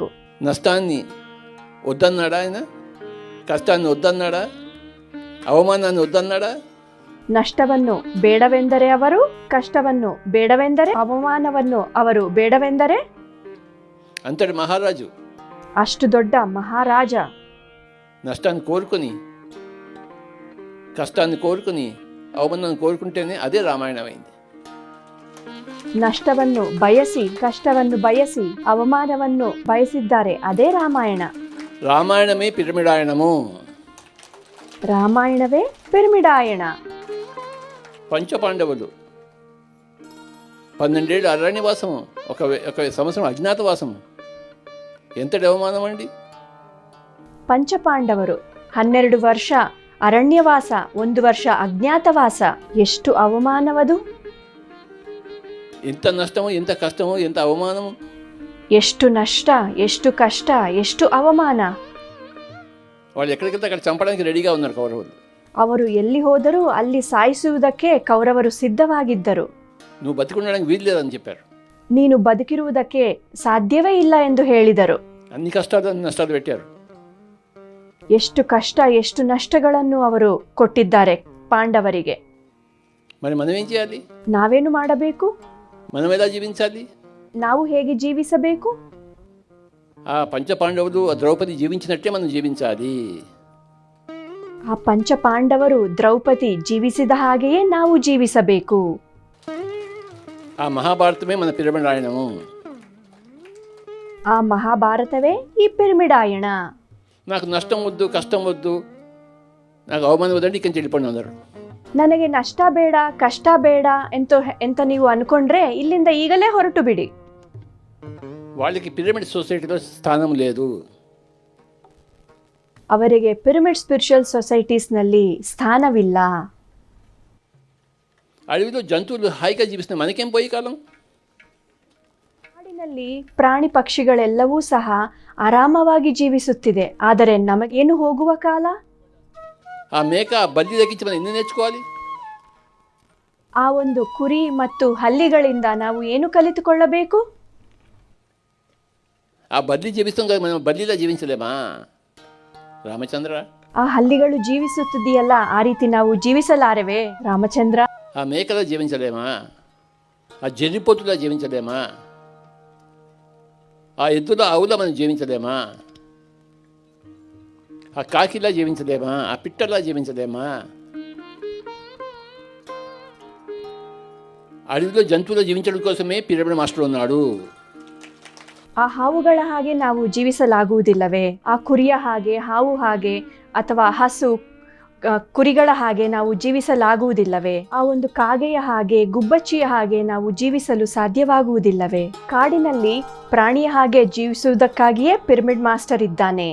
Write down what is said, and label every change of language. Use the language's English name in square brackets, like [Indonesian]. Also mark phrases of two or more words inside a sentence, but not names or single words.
[Telugu] నష్టాన్ని వద్దన్నాడా ఆయన? కష్టాన్ని వద్దన్నాడా? అవమానాన్ని వద్దన్నాడా? [Kannada] ನಷ್ಟವನ್ನು ಬೇಡವೆಂದರೆ ಅವರು, ಕಷ್ಟವನ್ನು ಬೇಡವೆಂದರೆ, ಅವಮಾನವನ್ನು ಅವರು ಬೇಡವೆಂದರೆ? [Telugu] అంతటి మహారాజు, [Kannada] ಅಷ್ಟು ದೊಡ್ಡ ಮಹಾರಾಜ [Telugu] నష్టాన్ని కోరుకుని, కష్టాన్ని కోరుకుని, అవమానాన్ని కోరుకుంటేనే అదే రామాయణమైంది. [Kannada] ನಷ್ಟವನ್ನು ಬಯಸಿ, ಕಷ್ಟವನ್ನು ಬಯಸಿ, ಅವಮಾನವನ್ನು ಬಯಸಿದ್ದಾರೆ, ಅದೇ ರಾಮಾಯಣ. [Telugu] రామాయణమే పిరమిడాయనము. [Kannada] ರಾಮಾಯಣವೇ ಪಿರಮಿಡಾಯಣ. [Telugu] పంచపాండవులు 12 ఏళ్ళు అరణ్యవాసము, ఒక సంవత్సరం అజ్ఞాతవాసము. ఎంతటి అవమానం అండి! [Kannada] ಪಂಚಪಾಂಡವರು 12 ವರ್ಷ ಅರಣ್ಯವಾಸ, 1 ವರ್ಷ ಅಜ್ಞಾತವಾಸ. ಎಷ್ಟು ಅವಮಾನವದು! [Telugu] ఎంత నష్టము, ఎంత కష్టము, ఎంత అవమానము! [Kannada] ಎಷ್ಟು ನಷ್ಟ, ಎಷ್ಟು ಕಷ್ಟ, ಎಷ್ಟು ಅವಮಾನ! [Telugu] వాళ్ళు ఎక్కడికెళ్తే అక్కడ చంపడానికి రెడీగా ఉన్నారు కౌరవులు. [Kannada] ಅವರು ಎಲ್ಲಿ ಹೋದರೂ ಅಲ್ಲಿ ಸಾಯಿಸುವುದಕ್ಕೆ ಕೌರವರು ಸಿದ್ಧವಾಗಿದ್ದರು. [Telugu] నువ్వు బతికుండడానికి వీలు లేదని చెప్పారు. [Kannada] ನೀನು ಬದುಕಿರುವುದಕ್ಕೆ ಸಾಧ್ಯವೇ ಇಲ್ಲ ಎಂದು ಹೇಳಿದರು. [Telugu] అన్ని కష్టాలు నష్టాలు పెట్టారు. [Kannada] ಎಷ್ಟು ಕಷ್ಟ, ಎಷ್ಟು ನಷ್ಟಗಳನ್ನು ಅವರು ಕೊಟ್ಟಿದ್ದಾರೆ ಪಾಂಡವರಿಗೆ. [Telugu] మరి మనం ఏం చేయాలి? [Kannada] ನಾವೇನು ಮಾಡಬೇಕು? [Telugu] మనం ఎలా జీవించాలి? [Kannada] ನಾವು ಹೇಗೆ ಜೀವಿಸಬೇಕು? [Telugu] ఆ పంచపాండవులు, ఆ ద్రౌపది జీవించినట్టే మనం జీవించాలి. [Kannada] ಆ ಪಂಚಪಾಂಡವರು, ದ್ರೌಪದಿ ಜೀವಿಸಿದ ಹಾಗೆಯೇ ನಾವು ಜೀವಿಸಬೇಕು. [Telugu] ఆ మహాభారతమే మన పిరమిడాయనము. [Kannada] ಆ ಮಹಾಭಾರತವೇ ಈ ಪಿರಮಿಡಾಯಣ. [Telugu] నాకు నష్టం వద్దు, కష్టం వద్దు, నాకు అవమానం వద్దంటే ఇక్కడి నుంచి వెళ్ళిపోండి అందరు. [Kannada] ನನಗೆ ನಷ್ಟ ಬೇಡ, ಕಷ್ಟ ಬೇಡ ಎಂತ ನೀವು ಅನ್ಕೊಂಡ್ರೆ ಇಲ್ಲಿಂದ ಈಗಲೇ ಹೊರಟು ಬಿಡಿ. [Telugu] వాళ్ళకి పిరమిడ్ సొసైటీలో స్థానం లేదు. [Kannada] ಅವರಿಗೆ ಪಿರಮಿಡ್ ಸ್ಪಿರಿಚುವಲ್ ಸೊಸೈಟೀಸ್ನಲ್ಲಿ ಸ್ಥಾನವಿಲ್ಲ. [Telugu] అడవిలో జంతువులు హాయిగా జీవిస్తున్నాయి, మనకేం పోయి కాలం? [Kannada] ಕಾಡಿನಲ್ಲಿ ಪ್ರಾಣಿ ಪಕ್ಷಿಗಳೆಲ್ಲವೂ ಸಹ ಆರಾಮವಾಗಿ ಜೀವಿಸುತ್ತಿದೆ. ಆದರೆ ನಮಗೇನು ಹೋಗುವ ಕಾಲ? [Telugu] ఆ మేక ఆ బల్లి తగ్గించి మనం ఎన్ని నేర్చుకోవాలి? [Kannada] ಆ ಒಂದು ಕುರಿ ಮತ್ತು ಹಲ್ಲಿಗಳಿಂದ ನಾವು ಏನು ಕಲಿತುಕೊಳ್ಳಬೇಕು? [Telugu] ఆ బల్లి జీవిస్తాం కదా, మనం బల్లిలా జీవించలేమా ರಾಮಚಂದ್ರ? [Kannada] ಆ ಹಲ್ಲಿಗಳು ಜೀವಿಸುತ್ತಿದೆಯಲ್ಲ, ಆ ರೀತಿ ನಾವು ಜೀವಿಸಲಾರೆವೇ ರಾಮಚಂದ್ರ? [Telugu] ఆ మేకలా జీవించలేమా? ఆ జర్రిపోతులా జీవించలేమా? ఆ ఎద్దుల ఆవులా మనం జీవించలేమా? ఆ కాకిలా జీవించలేమా? ఆ పిట్టలా జీవించలేమా? అడవిలో జంతువులు జీవించడం కోసమే పిరమిడ్ మాస్టర్ ఉన్నాడు. [Kannada] ಆ ಹಾವುಗಳ ಹಾಗೆ ನಾವು ಜೀವಿಸಲಾಗುವುದಿಲ್ಲವೇ? ಆ ಕುರಿಯ ಹಾಗೆ, ಹಾವು ಹಾಗೆ, ಅಥವಾ ಹಸು ಕುರಿಗಳ ಹಾಗೆ ನಾವು ಜೀವಿಸಲಾಗುವುದಿಲ್ಲವೇ? ಆ ಒಂದು ಕಾಗೆಯ ಹಾಗೆ, ಗುಬ್ಬಚ್ಚಿಯ ಹಾಗೆ ನಾವು ಜೀವಿಸಲು ಸಾಧ್ಯವಾಗುವುದಿಲ್ಲವೇ? ಕಾಡಿನಲ್ಲಿ ಪ್ರಾಣಿಯ ಹಾಗೆ ಜೀವಿಸುವುದಕ್ಕಾಗಿಯೇ ಪಿರಮಿಡ್ ಮಾಸ್ಟರ್ ಇದ್ದಾನೆ.